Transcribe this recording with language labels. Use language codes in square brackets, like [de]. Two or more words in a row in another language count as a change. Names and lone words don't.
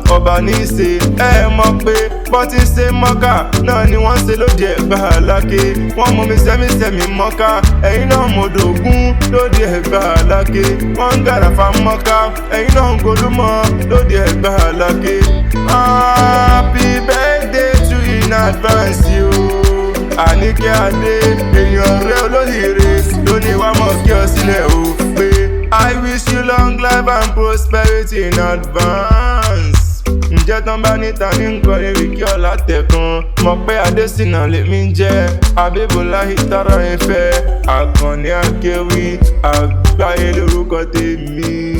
[yo] Ọba ní í ṣe, ẹ mọ̀ pé bọ́ ti ṣe Mọ́kà náà ni wọ́n ṣe lóde Ẹ̀gbá Aláké. Wọ́n mú mi sẹ́mísẹ́mí Mọ́kà, ẹ̀yin náà mo dògún lóde Ẹ̀gbá Aláké. Wọ́n ń gàràfà Mọ́kà, ẹ̀yin náà ń golúmọ lóde Ẹ̀gbá Aláké. [en] Happy birthday to you in advance, yo. [yo] Àníkẹ́ Adé, èèyàn rẹ olóríire, ló ní wá mọ̀ kí ọ sílẹ̀ o. [en] Pé I wish you long life and prosperity in advance. [yo] Ǹjẹ́ tán bá ní ta ní nǹkan ewì kí ọ̀la tẹ̀kan? Mọ̀ pé Adésínà lèmi ń jẹ́, Abíbọ́láhì Tára Ìfẹ́, Àkànní Akéwì, àgbáyé lórúkọ tèmi.